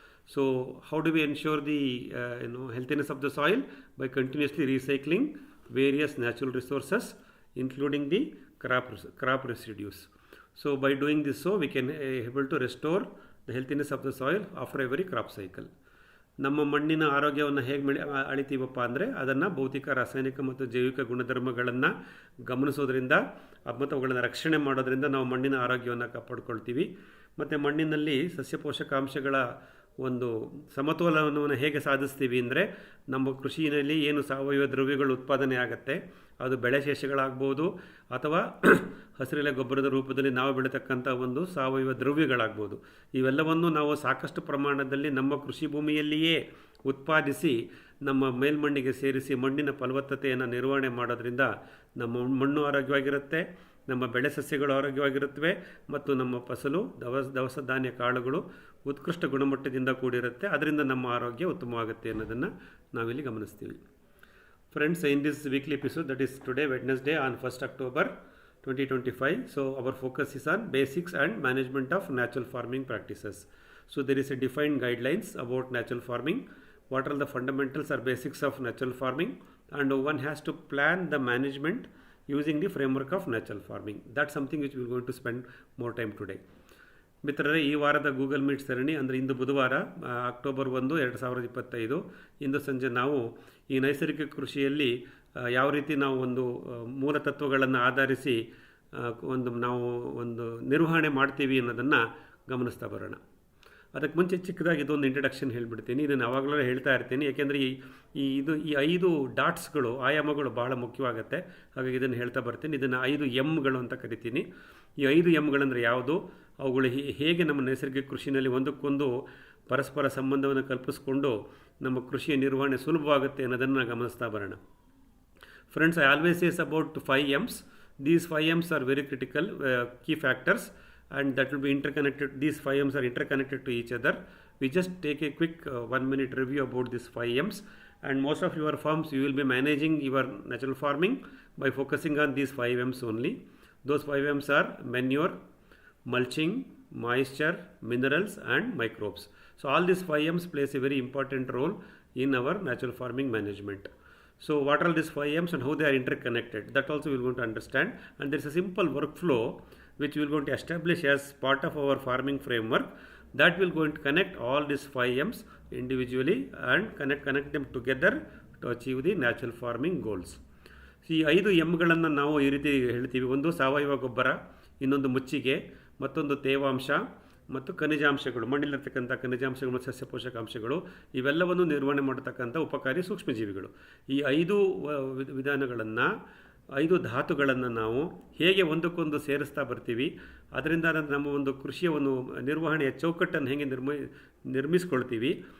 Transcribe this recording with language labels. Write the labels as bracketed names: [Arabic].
[English] So how do we ensure the healthiness of the soil? By continuously recycling various natural resources including the crop residues. So by doing this, we can able to restore the healthiness of the soil after every crop cycle. [Kannada] ನಮ್ಮ ಮಣ್ಣಿನ ಆರೋಗ್ಯವನ್ನು ಹೇಗೆ ಅಳಿತೀವಪ್ಪ ಅಂದರೆ ಅದನ್ನು ಭೌತಿಕ, ರಾಸಾಯನಿಕ ಮತ್ತು ಜೈವಿಕ ಗುಣಧರ್ಮಗಳನ್ನು ಗಮನಿಸೋದ್ರಿಂದ ಮತ್ತು ಅವುಗಳನ್ನು ರಕ್ಷಣೆ ಮಾಡೋದ್ರಿಂದ ನಾವು ಮಣ್ಣಿನ ಆರೋಗ್ಯವನ್ನು ಕಾಪಾಡ್ಕೊಳ್ತೀವಿ. ಮತ್ತು ಮಣ್ಣಿನಲ್ಲಿ ಸಸ್ಯ ಪೋಷಕಾಂಶಗಳ ಒಂದು ಸಮತೋಲನವನ್ನು ಹೇಗೆ ಸಾಧಿಸ್ತೀವಿ ಅಂದರೆ ನಮ್ಮ ಕೃಷಿಯಲ್ಲಿ ಏನು ಸಾವಯವ ದ್ರವ್ಯಗಳು ಉತ್ಪಾದನೆ ಆಗುತ್ತೆ ಅದು ಬೆಳೆ ಶೇಷಗಳಾಗ್ಬೋದು ಅಥವಾ ಹಸಿರೆಲೆ ಗೊಬ್ಬರದ ರೂಪದಲ್ಲಿ ನಾವು ಬೆಳೀತಕ್ಕಂಥ ಒಂದು ಸಾವಯವ ದ್ರವ್ಯಗಳಾಗ್ಬೋದು. ಇವೆಲ್ಲವನ್ನು ನಾವು ಸಾಕಷ್ಟು ಪ್ರಮಾಣದಲ್ಲಿ ನಮ್ಮ ಕೃಷಿ ಭೂಮಿಯಲ್ಲಿಯೇ ಉತ್ಪಾದಿಸಿ ನಮ್ಮ ಮೇಲ್ಮಣ್ಣಿಗೆ ಸೇರಿಸಿ ಮಣ್ಣಿನ ಫಲವತ್ತತೆಯನ್ನು ನಿರ್ವಹಣೆ ಮಾಡೋದ್ರಿಂದ ನಮ್ಮ ಮಣ್ಣು ಆರೋಗ್ಯವಾಗಿರುತ್ತೆ, ನಮ್ಮ ಬೆಳೆ ಸಸ್ಯಗಳು ಆರೋಗ್ಯವಾಗಿರುತ್ತವೆ ಮತ್ತು ನಮ್ಮ ಫಸಲು ದವಸ ಧಾನ್ಯ ಕಾಳುಗಳು ಉತ್ಕೃಷ್ಟ ಗುಣಮಟ್ಟದಿಂದ ಕೂಡಿರುತ್ತೆ. ಅದರಿಂದ ನಮ್ಮ ಆರೋಗ್ಯ ಉತ್ತಮವಾಗುತ್ತೆ ಅನ್ನೋದನ್ನು ನಾವಿಲ್ಲಿ ಗಮನಿಸ್ತೀವಿ. [English] Friends, in this weekly episode, that is today Wednesday on 1st October 2025, so our focus is on basics and management of natural farming practices. So there is a defined guidelines about natural farming, what are the fundamentals or basics of natural farming, and one has to plan the management using the framework of natural farming. That's something which we are going to spend more time today. [Kannada] ಮಿತ್ರರೇ, ಈ ವಾರದ Google meet ಸರಣಿ ಅಂದರೆ ಇಂದು ಬುಧವಾರ October 1, 2025 ಇಂದು ಸಂಜೆ ನಾವು ಈ ನೈಸರ್ಗಿಕ ಕೃಷಿಯಲ್ಲಿ ಯಾವ ರೀತಿ ನಾವು ಒಂದು ಮೂಲ ತತ್ವಗಳನ್ನು ಆಧರಿಸಿ ನಾವು ಒಂದು ನಿರ್ವಹಣೆ ಮಾಡ್ತೀವಿ ಅನ್ನೋದನ್ನು ಗಮನಿಸ್ತಾ ಬರೋಣ. ಅದಕ್ಕೆ ಮುಂಚೆ ಚಿಕ್ಕದಾಗಿ ಇದೊಂದು ಇಂಟ್ರಡಕ್ಷನ್ ಹೇಳಿಬಿಡ್ತೀನಿ. ಇದನ್ನು ಯಾವಾಗಲೂ ಹೇಳ್ತಾ ಇರ್ತೀನಿ, ಯಾಕೆಂದರೆ ಈ 5 ಡಾಟ್ಸ್ಗಳು, ಆಯಾಮಗಳು ಭಾಳ ಮುಖ್ಯವಾಗುತ್ತೆ. ಹಾಗಾಗಿ ಇದನ್ನು ಹೇಳ್ತಾ ಬರ್ತೀನಿ. ಇದನ್ನು 5 ಎಮ್ಗಳು ಅಂತ ಕರಿತೀನಿ. ಈ 5 ಎಮ್ಗಳಂದರೆ ಯಾವುದು, ಅವುಗಳು ಹೇಗೆ ನಮ್ಮ ನೈಸರ್ಗಿಕ ಕೃಷಿನಲ್ಲಿ ಒಂದಕ್ಕೊಂದು ಪರಸ್ಪರ ಸಂಬಂಧವನ್ನು ಕಲ್ಪಿಸ್ಕೊಂಡು ನಮ್ಮ ಕೃಷಿಯ ನಿರ್ವಹಣೆ ಸುಲಭವಾಗುತ್ತೆ ಅನ್ನೋದನ್ನು ಗಮನಿಸ್ತಾ ಬರೋಣ. [English] Friends, I always say about 5 M's. These 5 M's are very critical key factors and that will be interconnected. These 5 M's are interconnected to each other. We just take a quick 1-minute review about these 5 M's, and most of your farms you will be managing your natural farming by focusing on these 5 M's only. Those 5 M's are manure, mulching, moisture, minerals and microbes. So all these 5 M's plays a very important role in our natural farming management. So what are these 5 M's and how they are interconnected, that also we are going to understand. And there is a simple workflow which we are going to establish as part of our farming framework that will going to connect all these 5 M's individually and connect them together to achieve the natural farming goals. [Kannada] ಈ 5 ಎಮ್ಗಳನ್ನು ನಾವು ಈ ರೀತಿ ಹೇಳ್ತೀವಿ. ಒಂದು ಸಾವಯವ ಗೊಬ್ಬರ, ಇನ್ನೊಂದು ಮುಚ್ಚಿಗೆ, ಮತ್ತೊಂದು ತೇವಾಂಶ ಮತ್ತು ಖನಿಜಾಂಶಗಳು, ಮಣ್ಣಿಲಿರ್ತಕ್ಕಂಥ ಖನಿಜಾಂಶಗಳು ಮತ್ತು ಸಸ್ಯ ಪೋಷಕಾಂಶಗಳು, ಇವೆಲ್ಲವನ್ನು ನಿರ್ವಹಣೆ ಮಾಡತಕ್ಕಂಥ ಉಪಕಾರಿ ಸೂಕ್ಷ್ಮಜೀವಿಗಳು. ಈ 5 ವಿಧಾನಗಳನ್ನು, 5 ಧಾತುಗಳನ್ನು ನಾವು ಹೇಗೆ ಒಂದಕ್ಕೊಂದು ಸೇರಿಸ್ತಾ ಬರ್ತೀವಿ, ಅದರಿಂದ ನಮ್ಮ ಒಂದು ಕೃಷಿಯ ಒಂದು ನಿರ್ವಹಣೆಯ ಚೌಕಟ್ಟನ್ನು ಹೇಗೆ ನಿರ್ಮಿಸ್ಕೊಳ್ತೀವಿ.